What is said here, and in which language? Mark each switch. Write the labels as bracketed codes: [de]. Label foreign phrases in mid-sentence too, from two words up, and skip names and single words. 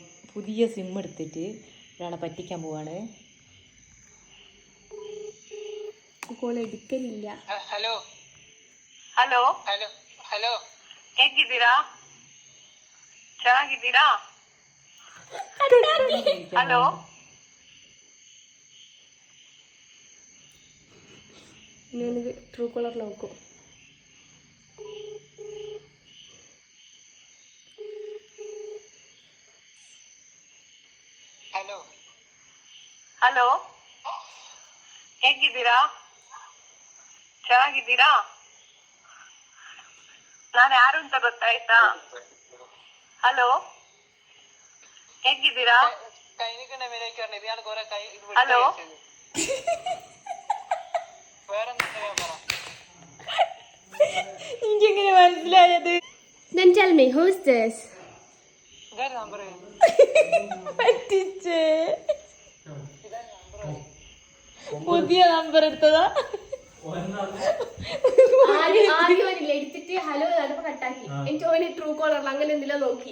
[ml] പുതിയ സിം എടുത്തിട്ട് ഒരാളെ പറ്റിക്കാൻ പോവാണ്. ಕೋಲ್ എടുക്കലില്ല. [kn] ಹಲೋ ಹಲೋ ಹಲೋ ಹಲೋ, ಹೇಗಿದ್ದೀರಾ? ಚೆನ್ನಾಗಿದ್ದೀರಾ? ಹಲೋ [ml] ഞാനിത് ട്രൂ കോളർ നോക്കും. [kn] ಹಲೋ ಹಲೋ ಹೇಗಿದ್ದೀರಾ? ಚೆನ್ನಾಗಿದ್ದೀರಾ? ನಾನು ಯಾರು ಅಂತ ಗೊತ್ತಾಯ್ತಾ? ಹಲೋ ಹೇಗಿದ್ದೀರಾ? [ml] കൈനിക്കണ വിലക്കാണ് ഇത്. ഞാൻ കുറെ കൈ ഹലോ എനിക്കെങ്ങനെ മനസ്സിലായത്? [en] Then tell me, who is this? [ml] നമ്പർ പറ്റിച്ചേ. പുതിയ നമ്പർ എടുത്തതാ. ആദ്യം എടുത്തിട്ട് ഹലോ നടപ്പ് കട്ടാക്കി. എനിക്ക് ഓന് ട്രൂ കോളറിൽ അങ്ങനെ എന്തെങ്കിലും നോക്കി.